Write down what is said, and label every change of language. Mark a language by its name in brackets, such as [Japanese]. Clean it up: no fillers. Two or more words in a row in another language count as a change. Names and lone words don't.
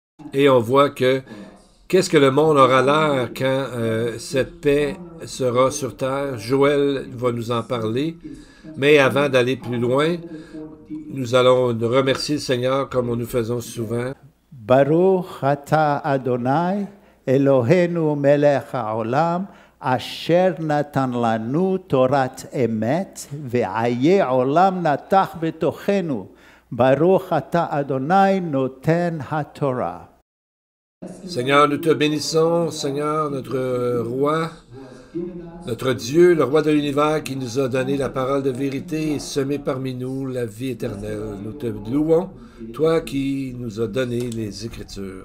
[French] Et on voit que qu'est-ce que le monde aura l'air quand cette paix sera sur terre. Joël va nous en parler. Mais avant d'aller plus loin, nous allons remercier le Seigneur comme nous faisons souvent. [Hebrew] ברוך אתה אדוני, אלוהינו מלך העולם, אשר נתן לנו תורת אמת, וחיי עולם נטע בתוכנו. ברוך אתה אדוני נותן התורה. [French] Seigneur, nous te bénissons, Seigneur, notre roi, notre Dieu, le roi de l'univers qui nous a donné la parole de vérité et semé parmi nous la vie éternelle. Nous te louons, toi qui nous as donné les Écritures.